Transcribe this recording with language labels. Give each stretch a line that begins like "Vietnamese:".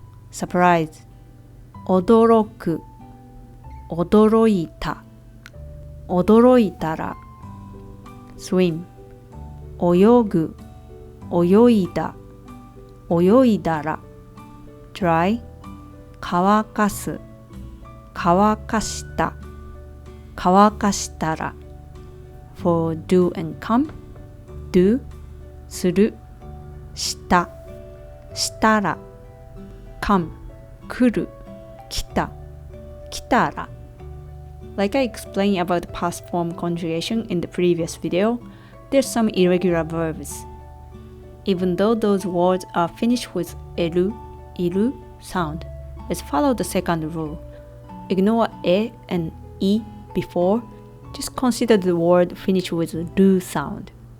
Japanese: surprise 驚く、驚いた、驚いたら。 swim 泳ぐ、泳いだ、泳いだら。 dry 乾かす、乾かした、乾かしたら。
English: For do and come, do
Japanese: する、した、したら。 come 来る、来た、来たら。
English: Like I explained about the past form conjugation in the previous video, there's some irregular verbs. Even though those words are finished with える、いる sound, let's follow the second rule. Ignore え and い before. Just consider the word finished with る sound.